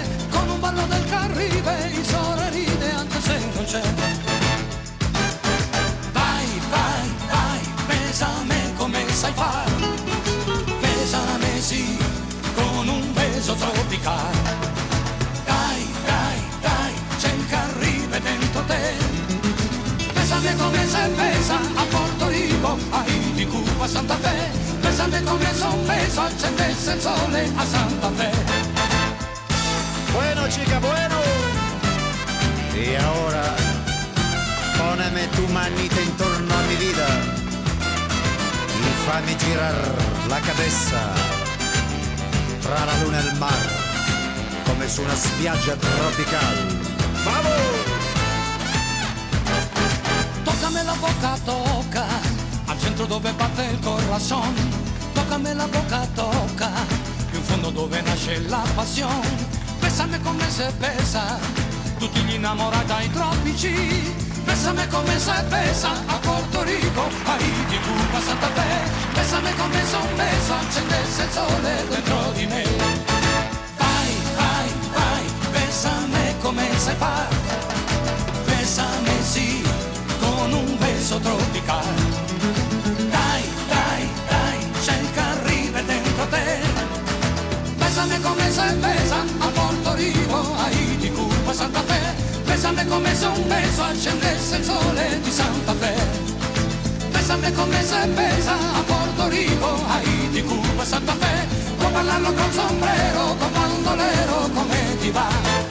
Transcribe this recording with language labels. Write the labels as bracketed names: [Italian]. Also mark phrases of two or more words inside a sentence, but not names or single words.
[Italian] Con un ballo del Caribe il sole ride anche se non c'è. Vai, vai, vai, besame come sai fare. Besame sì, con un beso tropicale. Dai, dai, dai, c'è il Caribe dentro te. [Spanish] Bésame come se besa a Porto Rico, Haiti, Cuba, Santa Fe. [Italian] Bésame come se un beso accendesse il sole a Santa Fe. [Spanish] Bueno, chica, bueno. Y ahora, poneme tu manita intorno a mi vida y [Italian] fammi girar [Spanish] la cabeza [Italian] tra la luna e il mar, come su una spiaggia tropical. [Spanish] ¡Vamos! [Italian] Toccami la boca, tocca, al centro dove batte il corazon. Toccami la boca, tocca, in fondo dove nasce la passione. Bésame come [Spanish] se besa [Italian] tutti gli innamorati ai tropici. [Spanish] Bésame come se besa a Porto Rico, Haiti, Cuba, Santa Fe. [Italian] Bésame come se un beso accendesse il sole dentro di me. Vai, vai, vai, bésame come sai fare. Bésame sì, con un beso tropicale. Dai, dai, dai, c'è il Caribe dentro te. [Spanish] Bésame come se besa a Porto Rico, Haiti, Cuba, Santa Fe. [Italian] Bésame come se un beso accendesse il sole di Santa Fe. [Spanish] Bésame come se besa a Porto Rico, Haiti, Cuba, Santa Fe. [Italian] Può parlarlo col sombrero, con bandolero, come ti va.